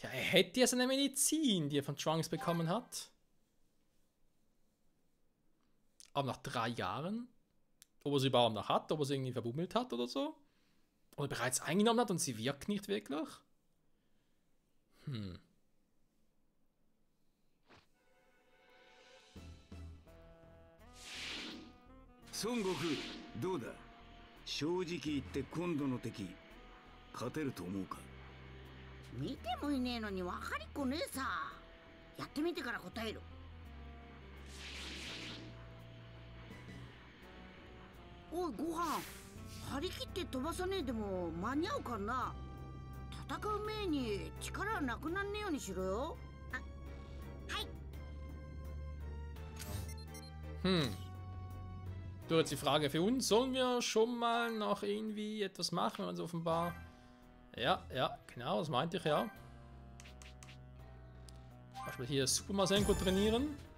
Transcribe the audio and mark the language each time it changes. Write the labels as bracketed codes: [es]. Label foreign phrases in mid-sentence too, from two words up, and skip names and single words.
[de] hätte ja seine Medizin, die er von Trunks bekommen hat. Aber nach 3 Jahren, ob er sie überhaupt noch hat, ob er sie irgendwie verbummelt hat oder so. Oder bereits eingenommen hat und sie wirkt nicht wirklich. [ja] Son Goku、どうだ。正直言って今度の敵、勝てると思うか。見てもいねえのに分かりっこねえさ。やってみてから答える。おいご飯、張り切って飛ばさねえでも間に合うかな。戦う前に力なくなんねえようにしろよ。はい。 [de] Du, jetzt die Frage für uns. Sollen wir schon mal noch irgendwie etwas machen, wenn man so offenbar... Ja, genau, das meinte ich ja. Beispiel hier Super Masenko trainieren.